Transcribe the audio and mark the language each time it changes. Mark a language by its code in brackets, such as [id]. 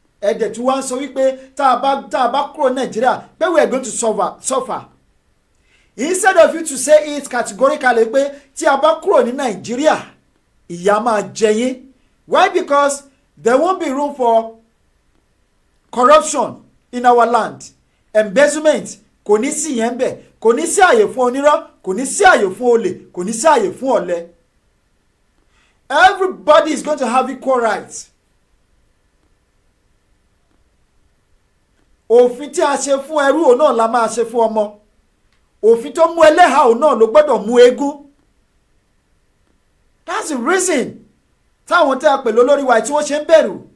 [yo] Ẹ̀dẹ̀ tí wọ́n sọ wípé tá a bá kúrò Nàìjíríà pé [en] we are going to suffer. Instead of you to say it categorically [yo] pé tí a bá kúrò ní Nàìjíríà ìyà máa jẹ yín. [en] Why? Because there won't be room for corruption in our land. [yo] Embezzlement kò ní sí yẹn bẹ́ẹ̀ kò ní sí àyè fún onírọ́ kò ní sí àyè fún olè kò ní sí àyè fún ọ̀lẹ. [en] Everybody is going to have equal rights. [yo] Òfin tí a ṣe fún ẹrú òun náà la máa ṣe fún ọmọ. Òfin tó mú ẹlẹ́hà òun náà ló gbọ́dọ̀ mú eégún. [en] That's the reason [yo] táwọn tẹ́ a pè lólórí wa tí wọ́n ṣe ń bẹ̀rù.